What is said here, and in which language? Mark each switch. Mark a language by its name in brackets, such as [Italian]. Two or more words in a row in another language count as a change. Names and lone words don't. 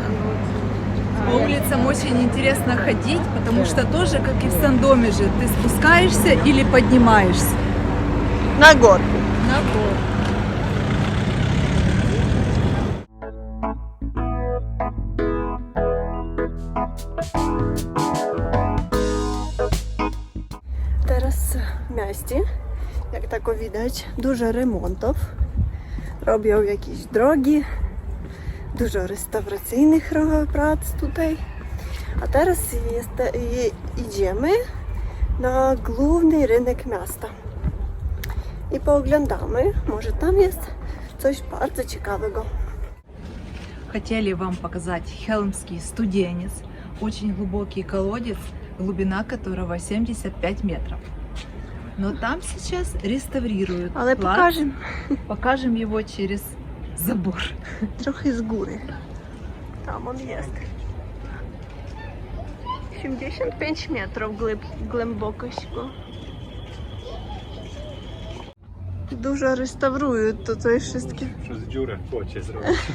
[Russian] По улицам очень интересно ходить, потому что тоже, как и в Сандомеже, ты спускаешься или поднимаешься На горку. на гору. [Polish] Teraz w mieście, jak tako widać, dużo remontów. Robią jakieś drogi, dużo restauracyjnych prac tutaj. A teraz idziemy na główny rynek miasta. I pooglądamy, może tam jest coś bardzo ciekawego. [Russian] Хотели вам показать Хелмский студенец, очень глубокий колодец, глубина которого 75 метров. Но там сейчас реставрируют. [Polish] Ale [Russian] плац. [Polish] pokażę [Russian] Покажем его через забор. [Polish] trochę z góry. Tam on jest. 75 metrów głębokość go. Dużo restaurują tutaj wszystkie. Przez dziurę w płocie zrobić.